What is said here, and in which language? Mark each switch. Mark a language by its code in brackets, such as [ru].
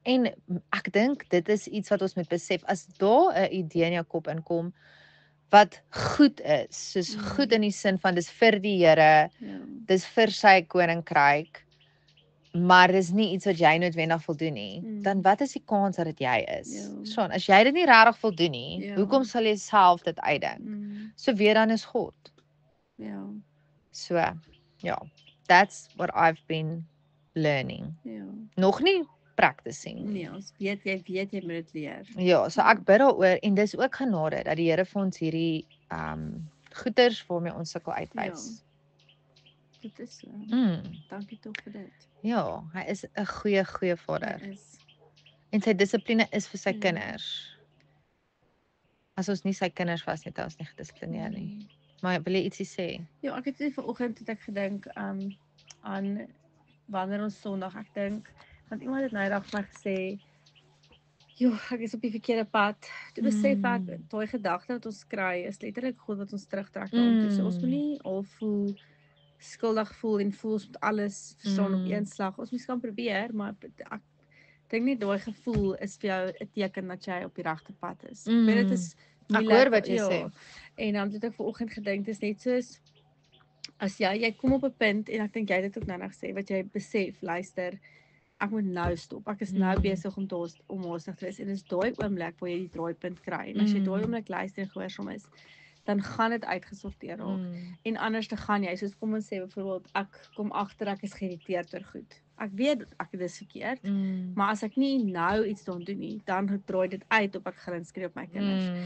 [af] En ek dink dit is iets wat ons moet besef, as daar 'n idee in jou kop inkom wat goed is, soos goed in die sin van dis vir die Here, dis vir sy koninkryk, maar dis nie iets wat jy noodwendig wil doen nie, dan wat is die kans dat dit jy is? Verstaan, as jy dit nie regtig wil doen nie, hoekom sal jy self dit uitdink? So weer dan is God. [en] So, ja, that's what I've been learning. [af] Nog nie practicing. Nee, ons weet jy moet dit leer. Ja, so ek bid daaroor en dis ook genade dat die Here vir ons hierdie goeders waarmee ons sukkel uitwys. Dit is so. Dankie tog vir dit. Ja, hy is 'n goeie vader. En sy dissipline is vir sy kinders. As ons nie sy kinders was nie, dan ons nie gedissiplineer nie. Maar wil jy ietsie sê? Ja, ek het net vanoggend het ek gedink aan wanneer ons Sondag, ek dink, want iemand het nou eendag vir my gesê, joh, ek is op die verkeerde pad. Toe besef ek, daai gedagte wat ons kry, is letterlik God wat ons terugtrek na hom toe. So ons moet nie al skuldig voel en voel ons moet alles verstaan op een slag. Ons moet kan probeer, maar ek dink nie daai gevoel is vir jou 'n teken dat jy op die regte pad is. Ek weet dit is Ek hoor wat jy sê. En dan het ek vanoggend gedink, dit is net soos as jy kom op 'n punt en ek dink jy het dit ook nou gesê wat jy besef, luister, ek moet nou stop. Ek is nou besig om haastig te wees en dis daai oomblik waar jy die draaipunt kry. En as jy daai oomblik luister en gehoorsaam is, dan gaan dit uitgesorteer raak. En anders te gaan jy, soos kom ons sê byvoorbeeld, ek kom agter ek is geïrriteerd oor goed. Ek weet ek dit is verkeerd, maar as ek nie nou iets doen nie, dan draai dit uit op ek gaan skree op my kinders.